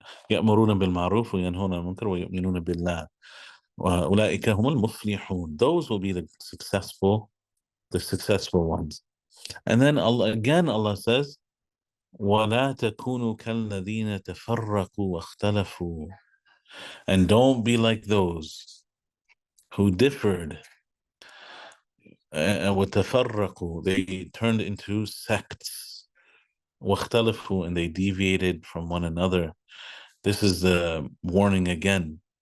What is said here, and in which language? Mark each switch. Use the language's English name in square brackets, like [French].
[Arabic] يأمرون بالمعروف وينهون عن المنكر ويؤمنون بالله وأولئك هم المفلحون. [English] Those will be the successful ones. And then Allah says, [Arabic] ولا تكونوا كالذين تفرقوا واختلفوا. [English] And don't be like those who differed. [Arabic] وتفرقوا, [English] they turned into sects. [Arabic] واختلفوا, [English] and they deviated from one another. This is the warning again.